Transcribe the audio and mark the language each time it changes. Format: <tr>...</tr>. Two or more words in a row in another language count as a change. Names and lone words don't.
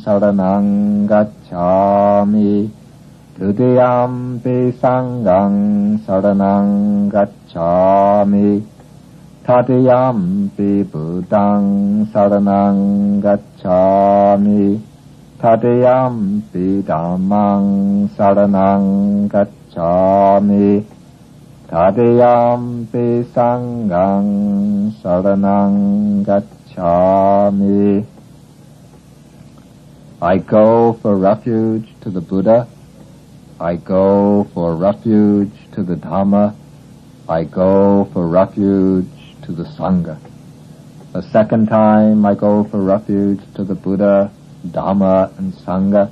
<pi>saranang gacchami, Dudiyampi Sanghang saranang gacchami, Tatiyampi Buddhang saranang gacchami, Tatiyampi Dhammang saranang gacchami, Tatiyampi Sanghang saranang gacchami.</pi> <en>I go for refuge to the Buddha. I go for refuge to the Dhamma. I go for refuge to the Sangha. A second time I go for refuge to the Buddha, Dhamma, and Sangha.</en>